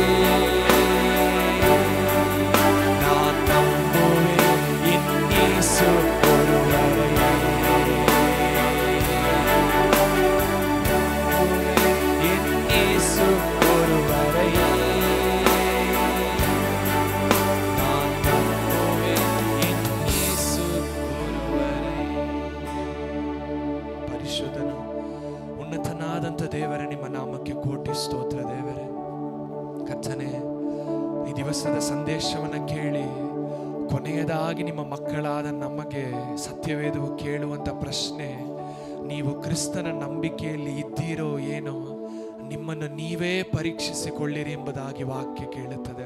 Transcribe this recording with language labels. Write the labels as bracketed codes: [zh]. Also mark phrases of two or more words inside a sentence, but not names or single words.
[ta] நான் நம்புவேன் என் இயேசு ஒருவரை. என் இயேசு ஒருவரை. நான் நம்புவேன் என் இயேசு ஒருவரை. [kn] ಪರಿಶುದ್ಧನು ಉನ್ನತನಾದಂಥ ದೇವರೇ, ನಿಮ್ಮ ನಾಮಕ್ಕೆ ಕೋಟಿ ಸ್ತೋತ್ರ ದೇವರೇ. ಕರ್ತನೇ, ಈ ದಿವಸದ ಸಂದೇಶವನ್ನು ಕೇಳಿ ಕೊನೆಯದಾಗಿ ನಿಮ್ಮ ಮಕ್ಕಳಾದ ನಮಗೆ ಸತ್ಯವೇದವು ಕೇಳುವಂಥ ಪ್ರಶ್ನೆ, ನೀವು ಕ್ರಿಸ್ತನ ನಂಬಿಕೆಯಲ್ಲಿ ಇದ್ದೀರೋ ಏನೋ, ನಿಮ್ಮನ್ನು ನೀವೇ ಪರೀಕ್ಷಿಸಿಕೊಳ್ಳಿರಿ ಎಂಬುದಾಗಿ ವಾಕ್ಯ ಕೇಳುತ್ತದೆ.